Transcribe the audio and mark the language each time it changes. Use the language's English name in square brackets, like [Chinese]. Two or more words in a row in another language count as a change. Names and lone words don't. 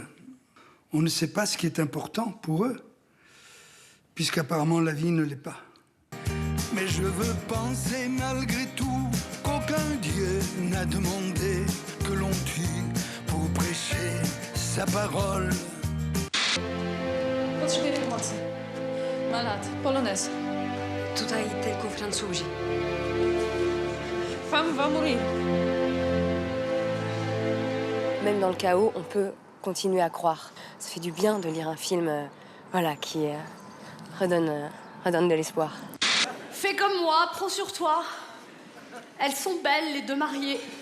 [French] On ne sait pas ce qui est important pour eux, puisqu'apparemment la vie ne l'est pas. Mais je veux penser malgré tout qu'aucun Dieu n'a demandé que l'on tue pour prêcher sa parole. [Polish] Potrzebuję pomocy. Ma lat. Polonez. Tutaj tylko Francuzi. [French] Femme va mourir. Même dans le chaos, on peut continuer à croire. Ça fait du bien de lire un film qui redonne de l'espoir. Fais comme moi, prends sur toi. Elles sont belles, les deux mariées.